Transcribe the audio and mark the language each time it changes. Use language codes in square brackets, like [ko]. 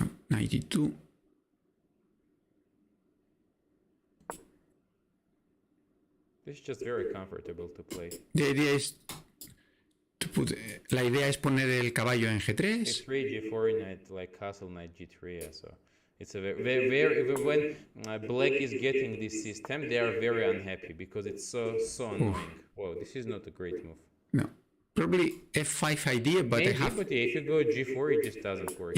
[en] Knight e2. This is just very comfortable to play. The idea is to put. [es] La idea es poner el caballo en g3. [en] G3, G4, knight, like castle, knight, G3. Yeah, so it's a very when black is getting this system, they are very unhappy because it's so annoying. Whoa, this is not a great move. No, probably f5 idea, but Maybe, I have. but if you go G4, it just doesn't work.